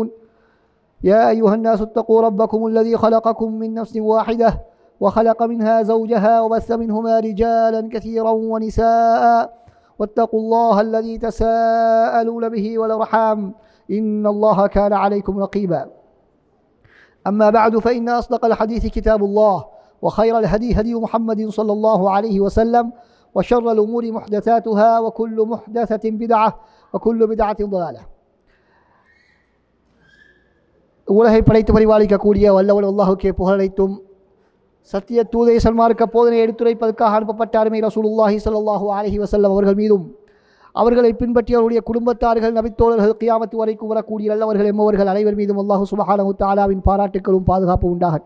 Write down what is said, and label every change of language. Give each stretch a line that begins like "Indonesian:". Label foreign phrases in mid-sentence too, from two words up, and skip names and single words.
Arabic: يا أيها الناس اتقوا ربكم الذي خلقكم من نفس واحدة وخلق منها زوجها وبث منهما رجالا كثيرا ونساء واتقوا الله الذي تساءلون به والأرحام إن الله كان عليكم رقيبا. أما بعد فإن أصدق الحديث كتاب الله وخير الهدي هدي محمد صلى الله عليه وسلم وشر الأمور محدثاتها وكل محدثة بدعة وكل بدعة ضلالة.
Tamil: உலகை படைத்து பரிபாலிக்கக்கூடிய வல்லவன் அல்லாஹ்வுக்கே புகழனைத்தும் சத்திய தூதை சன்மார்க்க போதனை எடுத்துரைப்பதற்காக அனுப்பப்பட்ட அருமை
Arabic: رسول الله صلى الله عليه وسلم
Tamil: அவர்கள் மீதும் அவர்களை பின்பற்றி அவருடைய குடும்பத்தார்கள் நபித்தோழர்கள் கியாமத்து வரைக்கும் வரக்கூடிய நல்லவர்கள் என்பவர்கள் அனைவர் மீதும் அல்லாஹ்
Arabic: سبحانه تعالى
Tamil: பாராட்டுக்களும் பாதுகாப்பு உண்டாகட்டும்.